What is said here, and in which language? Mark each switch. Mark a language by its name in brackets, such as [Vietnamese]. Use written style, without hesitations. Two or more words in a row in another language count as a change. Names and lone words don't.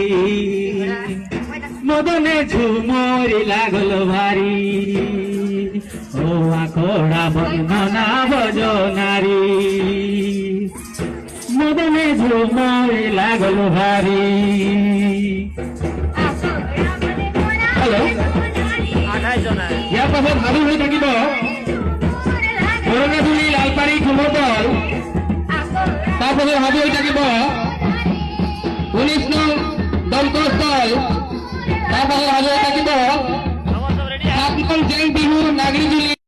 [Bangla] মদনে ঝুমরি লাগলো ভারী ও আখড়া বন্দনা ভজনারী মদনে ঝুমরি লাগলো ভারী। [Assamese] হ্যালো ইয়াৰ পাছত ভাবি হৈ থাকিব কৰঙাজুলি লালপাৰী ঠুমতল, তাৰপাছত ভাবি হৈ থাকিব 19 নং দমকলস্থল, তাৰপাছত ভাবি হৈ থাকিব 7 নং জেং বিহুৰ নাগৰিজুলি।